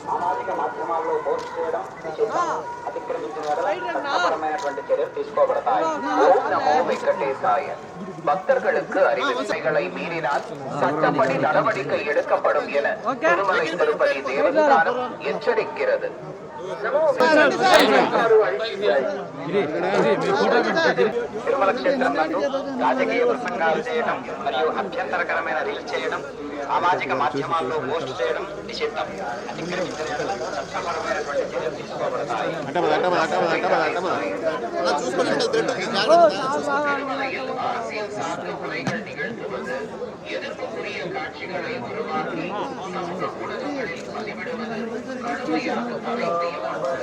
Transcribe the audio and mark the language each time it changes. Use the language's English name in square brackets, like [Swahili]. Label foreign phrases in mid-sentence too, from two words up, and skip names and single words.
[Tamil] பக்தர்களுக்கு அறிவிப்பைகளை மீறினால் சட்டப்படி நடவடிக்கை எடுக்கப்படும் என திருமலை திருப்பதி தேவஸ்தானம் எச்சரிக்கிறது. [Telugu] తిరుమల క్షేత్రంలో రాజకీయ ప్రసంగాలు చేయడం మరియు అభ్యంతరకరమైన రీల్స్ చేయడం, సామాజిక మాధ్యమాల్లో పోస్ట్ చేయడం నిషిద్ధం. అతిక్రమించిన చట్టపరమైనటువంటి చర్యలు తీసుకోబడతాయి. [Tamil] நிகழ்த்துவது எதிர்ப்புக்குரிய காட்சிகளை உருவாக்கி சமூக ஊடகங்களில் பதிவிடுவது கடுமையாக தடை செய்யப்படுவது.